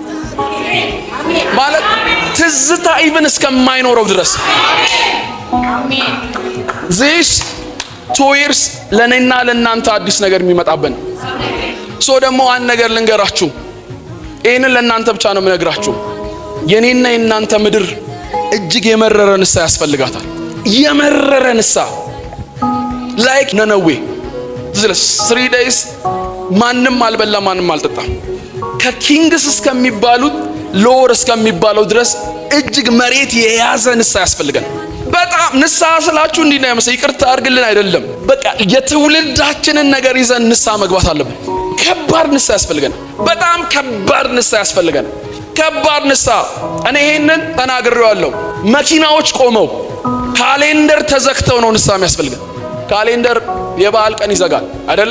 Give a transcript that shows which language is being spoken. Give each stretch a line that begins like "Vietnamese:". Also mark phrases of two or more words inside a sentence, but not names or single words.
Amharic: ማለት ትዝታ ኢቭን እስከማይኖረው ድረስ።
English: this 2 years
Amharic: ለኔና ለናንተ አዲስ ነገር የሚመጣብን። ደግሞ አንድ ነገር ልንገራችሁ፣ ይሄንን ለናንተ ብቻ ነው የምነግራችሁ። የኔና የናንተ ምድር እጅግ የመረረ ንሳ ያስፈልጋታል። የመረረ ንሳ ላይክ ነነዌ 3 days ማንም አልበላ ማንም አልጠጣም። ከኪንግስ እስከሚባሉት ሎር እስከሚባለው ድረስ እጅግ መሬት የያዘ ንሳ ያስፈልጋል። በጣም ንሳ ስላችሁ እንዲህ ነው ያመሰ ይቅርታ አድርግልን አይደለም። በቃ የትውልዳችንን ነገር ይዘን ንሳ መግባት አለብን። ከባድ ንሳ ያስፈልገን። በጣም ከባድ ንሳ ያስፈልገን። ከባድ ንሳ። እኔ ይሄንን ተናግሬዋለሁ። መኪናዎች ቆመው ካሌንደር ተዘግተው ነው ንሳ የሚያስፈልገን። ካሌንደር የበዓል ቀን ይዘጋል አይደለ?